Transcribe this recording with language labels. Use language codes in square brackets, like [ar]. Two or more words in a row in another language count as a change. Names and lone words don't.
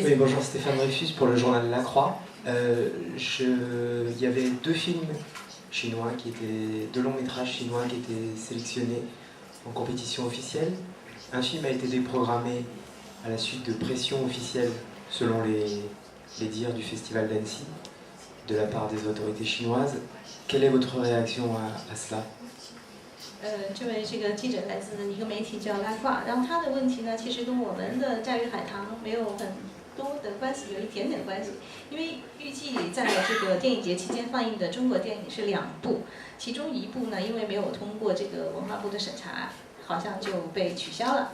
[fr] Oui, bonjour, Stéphane Dreyfus pour le journal La Croix. Il y avait deux films chinois, deux longs métrages chinois qui étaient sélectionnés en compétition officielle. Un film a été déprogrammé à la suite de pressions officielles selon les dires du Festival d'Annecy de la part des autorités chinoises. Quelle est votre réaction à cela? [zh] 这位这个记者来自一个媒体叫拉胯，然后他的问题呢，其实跟我们的《炸鱼海棠》没有很多的关系，有一点点关系。因为预计在这个电影节期间放映的中国电影是2部，其中一部呢，因为没有通过这个文化部的审查，好像就被取消了。